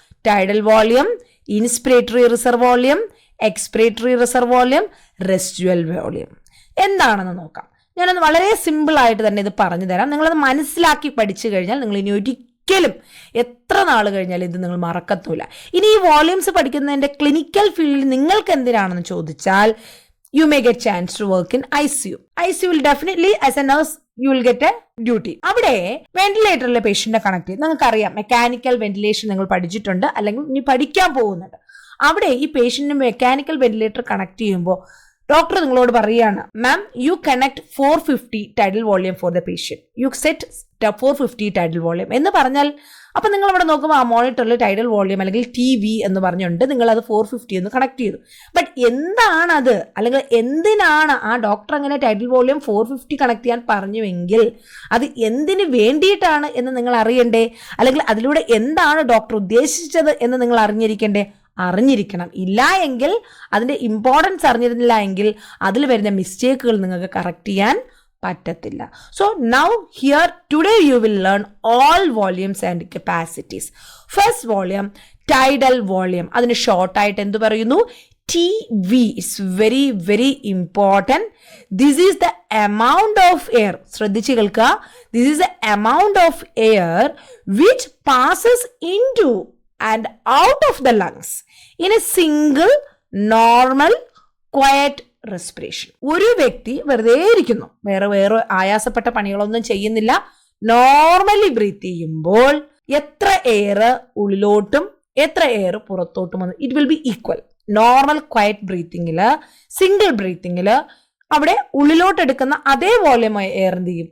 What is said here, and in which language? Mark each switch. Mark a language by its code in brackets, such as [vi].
[ml] Tidal volume, ഇൻസ്പിരേറ്ററി reserve volume, എക്സ്പിരേറ്ററി reserve volume, residual volume. എന്താണെന്ന് നോക്കാം. ഞാനൊന്ന് വളരെ സിമ്പിൾ ആയിട്ട് തന്നെ ഇത് പറഞ്ഞു തരാം. നിങ്ങളത് മനസ്സിലാക്കി പഠിച്ചു കഴിഞ്ഞാൽ നിങ്ങൾ ഇനി ഒരിക്കലും എത്ര നാൾ കഴിഞ്ഞാൽ ഇത് നിങ്ങൾ മറക്കത്തില്ല. ഇനി ഈ വോള്യൂംസ് പഠിക്കുന്നതിൻ്റെ ക്ലിനിക്കൽ ഫീൽഡിൽ നിങ്ങൾക്ക് എന്തിനാണെന്ന് ചോദിച്ചാൽ [en] you may get chance to work in ICU. ICU will definitely, as a nurse, you will get a duty. [ml] അവിടെ വെന്റിലേറ്ററിലെ പേഷ്യന്റിനെ കണക്ട് ചെയ്ത് നിങ്ങൾക്കറിയാം, മെക്കാനിക്കൽ വെന്റിലേഷൻ നിങ്ങൾ പഠിച്ചിട്ടുണ്ട് അല്ലെങ്കിൽ ഇനി പഠിക്കാൻ പോകുന്നുണ്ട്. അവിടെ ഈ പേഷ്യന്റിന് മെക്കാനിക്കൽ വെന്റിലേറ്റർ കണക്ട് ചെയ്യുമ്പോൾ ഡോക്ടർ നിങ്ങളോട് പറയുകയാണ്, [en] ma'am you connect 450 tidal volume [ml] for the patient, U set 450 tidal volume എന്ന് പറഞ്ഞാൽ അപ്പം നിങ്ങൾ അവിടെ നോക്കുമ്പോൾ ആ മോണിറ്ററിൽ ടൈഡൽ വോള്യൂം അല്ലെങ്കിൽ TV എന്ന് പറഞ്ഞുകൊണ്ട് നിങ്ങളത് 450 എന്ന് കണക്ട് ചെയ്തു. ബട്ട് എന്താണത്, അല്ലെങ്കിൽ എന്തിനാണ് ആ ഡോക്ടർ അങ്ങനെ ടൈഡൽ വോള്യൂം 450 കണക്ട് ചെയ്യാൻ പറഞ്ഞുവെങ്കിൽ അത് എന്തിന് വേണ്ടിയിട്ടാണ് എന്ന് നിങ്ങൾ അറിയണ്ടേ, അല്ലെങ്കിൽ അതിലൂടെ എന്താണ് ഡോക്ടർ ഉദ്ദേശിച്ചത് എന്ന് നിങ്ങൾ അറിഞ്ഞിരിക്കണം. ഇല്ല എങ്കിൽ അതിൻ്റെ ഇമ്പോർട്ടൻസ് അറിഞ്ഞിരുന്നില്ല എങ്കിൽ അതിൽ വരുന്ന മിസ്റ്റേക്കുകൾ നിങ്ങൾക്ക് കറക്റ്റ് ചെയ്യാൻ പറ്റത്തില്ല. [en] So now here today you will learn all volumes and capacities. [ml] First volume tidal volume, അതിന് ഷോർട്ടായിട്ട് എന്ത് പറയുന്നു? [en] TV. It's very very important. This is the amount of air. [ml] ശ്രദ്ധിച്ചു കേൾക്കുക. [en] This is the amount of air which passes into and out of the lungs in a single normal quiet respiration. [ml] ഒരു വ്യക്തി വെറുതെ ഇരിക്കുന്നു, വേറെ ആയാസപ്പെട്ട പണികളൊന്നും ചെയ്യുന്നില്ല, normally breath ചെയ്യുമ്പോൾ എത്ര എയർ ഉള്ളിലോട്ടും എത്ര എയർ പുറത്തോട്ടും വന്നു [en] It will be equal. [ml] Normal quiet ബ്രീത്തിങ്ങിൽ, single ബ്രീത്തിങ്ങിൽ അവിടെ ഉള്ളിലോട്ട് എടുക്കുന്ന അതേ വോള്യൂം എയർ എന്ത് ചെയ്യും?